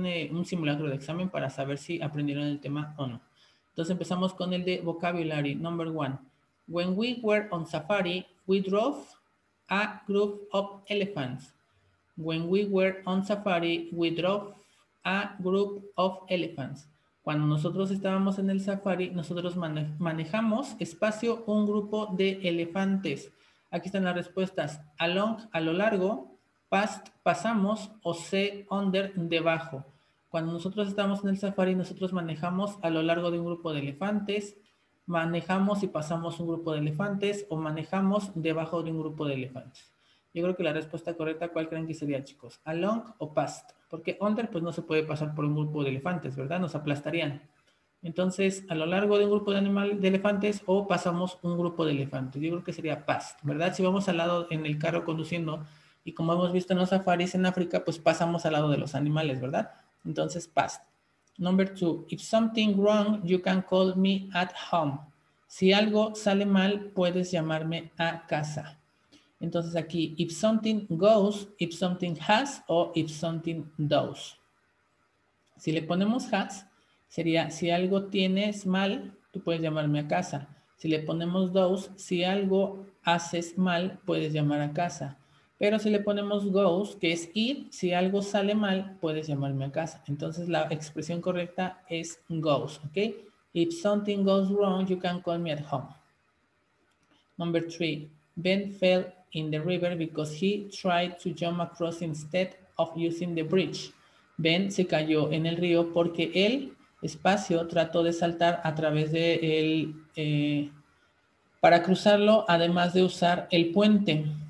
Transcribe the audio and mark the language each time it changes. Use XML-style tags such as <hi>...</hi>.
<es>Como un simulacro de examen para saber si aprendieron el tema o no. Entonces empezamos con el de</es> <en>vocabulary, number 1. When we were on safari, we drove a group of elephants. When we were on safari, we drove a group of elephants.</en> <es>Cuando nosotros estábamos en el safari, nosotros manejamos espacio un grupo de elefantes. Aquí están las respuestas. Along, a lo largo, past, pasamos, o se, under, debajo. Cuando nosotros estamos en el safari, nosotros manejamos a lo largo de un grupo de elefantes, manejamos y pasamos un grupo de elefantes o manejamos debajo de un grupo de elefantes. Yo creo que la respuesta correcta, ¿cuál creen que sería, chicos? Along o past. Porque under, pues no se puede pasar por un grupo de elefantes, ¿verdad? Nos aplastarían. Entonces, a lo largo de un grupo de elefantes o pasamos un grupo de elefantes. Yo creo que sería past, ¿verdad? Si vamos al lado en el carro conduciendo y como hemos visto en los safaris en África, pues pasamos al lado de los animales, ¿verdad? Entonces, past.</es> <en>Number 2. If something wrong, you can call me at home.</en> <es>Si algo sale mal, puedes llamarme a casa. Entonces aquí,</es> <en>if something goes, if something has o if something does.</en> <es>Si le ponemos has, sería si algo tienes mal, tú puedes llamarme a casa. Si le ponemos does, si algo haces mal, puedes llamar a casa. Pero si le ponemos goes, que es ir, si algo sale mal, puedes llamarme a casa. Entonces la expresión correcta es goes, ¿ok?</es> <en>If something goes wrong, you can call me at home. Number 3, Ben fell in the river because he tried to jump across instead of using the bridge.</en> <es>Ben se cayó en el río porque él, espacio, trató de saltar a través de él para cruzarlo, además de usar el puente.</es>